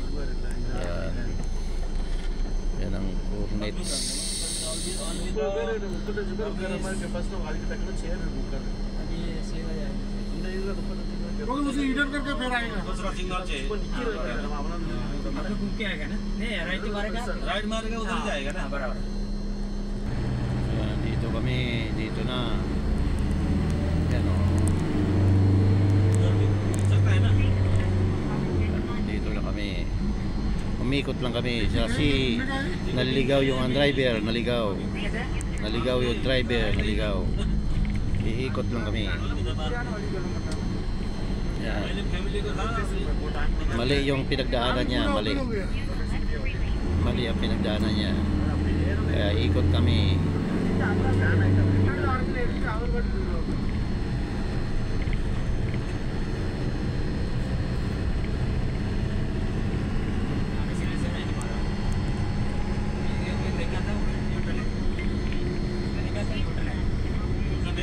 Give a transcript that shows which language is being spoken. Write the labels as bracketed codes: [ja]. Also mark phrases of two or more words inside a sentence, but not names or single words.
[tl] Yan. Yan ang Cornets. [hi] अभी सीधा जाएगा। मगर उसे रिटर्न करके फिर आएगा। अभी घूम के आएगा ना? नहीं, राइट मारेगा? राइट मारेगा उधर ही जाएगा ना। हाँ, बराबर। [tl] Yan, dito kami. Dito na. Yan o. [hi] सकता है ना। [tl] Dito na kami. Umikot lang kami. Kasi naliligaw yung driver. Naligaw. Naligaw yung driver. Naligaw. Iikot lang kami. Yan. [hi] फैमिली को था। [tl] Mali yung pinagdaanan niya. Mali. Mali ang pinagdaanan niya. Kaya ikot kami. [hi] अभी सीधे से नहीं मारा। ये देखा था वो होटल है। ये देखा था ये होटल है।